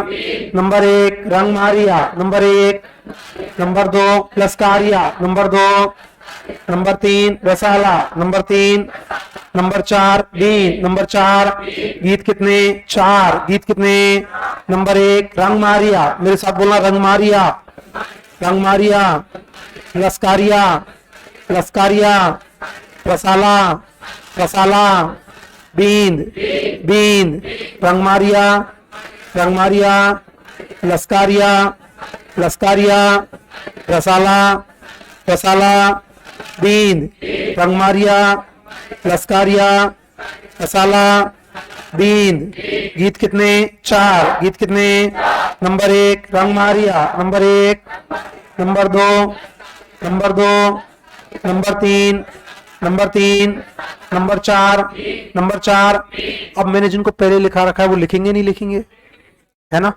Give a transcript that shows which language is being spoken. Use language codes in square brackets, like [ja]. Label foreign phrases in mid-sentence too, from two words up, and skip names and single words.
[hi] नंबर 1 रंग मारिया। नंबर 1। नंबर 2 लस्कारिया। नंबर 2। नंबर 3 रसाला। नंबर 3। नंबर 4 बींद। नंबर 4। गीत कितने? 4। गीत कितने? नंबर 1 रंग मारिया। मेरे साथ बोलना, रंग मारिया। रंग मारिया। लस्कारिया। लस्कारिया। रसाला। रसाला। बींद। बींद। रंग मारिया। रंग मारिया। लस्कारिया। लस्कारिया। रसाला। रसाला। बींद। रंग मारिया। लस्कारिया। रसाला। बींद। गीत कितने? 4। गीत कितने? नंबर 1 रंग मारिया। नंबर 1। नंबर 2। नंबर 2। नंबर 3। नंबर 3। नंबर 4। नंबर 4। अब मैंने जिनको पहले लिखा रखा है वो लिखेंगे नहीं लिखेंगे, है ना?